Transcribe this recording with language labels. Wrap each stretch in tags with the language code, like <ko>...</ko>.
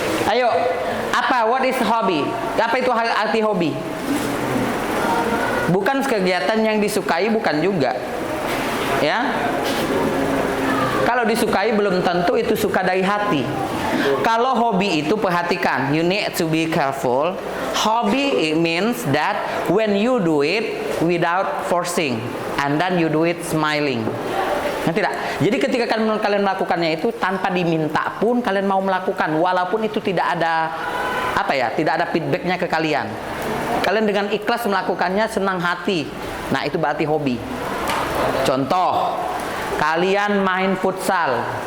<id>Ayo, apa?</id> <en>What is hobby?</en> <id>Apa itu arti hobi? Bukan kegiatan yang disukai, bukan juga. Ya. Kalau disukai belum tentu itu suka dari hati. Kalau hobi itu perhatikan,</id> <en>you need to be careful. Hobby it means that when you do it without forcing and then you do it smiling.</en> <id>Ngerti tidak? Jadi ketika kalian melakukannya itu tanpa diminta pun kalian mau melakukan, walaupun itu tidak ada tidak ada feedbacknya ke kalian. Kalian dengan ikhlas melakukannya, senang hati. Nah, itu berarti hobi. Contoh, kalian main futsal.</id>